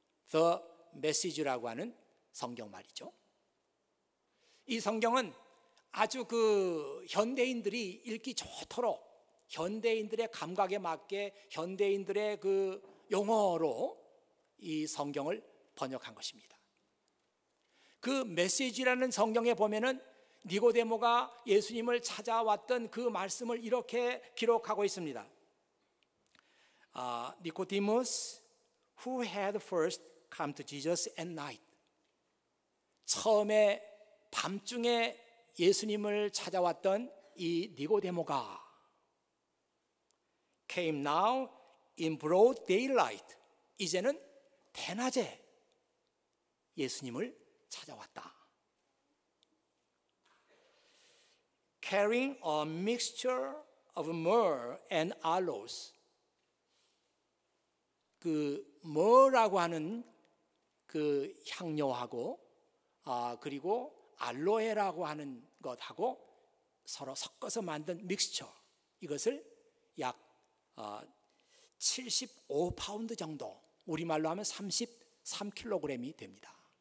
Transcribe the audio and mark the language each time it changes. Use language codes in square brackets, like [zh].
[ko] The Message라고 하는 성경 말이죠. 이 성경은 아주 그 현대인들이 읽기 좋도록 현대인들의 감각에 맞게 현대인들의 그 용어로 이 성경을 번역한 것입니다. 그 메시지라는 성경에 보면은 니고데모가 예수님을 찾아왔던 그 말씀을 이렇게 기록하고 있습니다. [en] Nicodemus, who had first come to Jesus at night. [ko] 처음에 밤중에 예수님을 찾아왔던 이 니고데모가 [en] came now in broad daylight. [ko] 이제는 대낮에 예수님을 찾아왔다. [en] Carrying a mixture of myrrh and aloes. [ko] 그 myrrh라고 하는 그 향료하고 그리고 알로에라고 하는 것하고 서로 섞어서 만든 믹스처, 이것을 약 75파운드 정도, 우리말로 하면 33kg이 됩니다.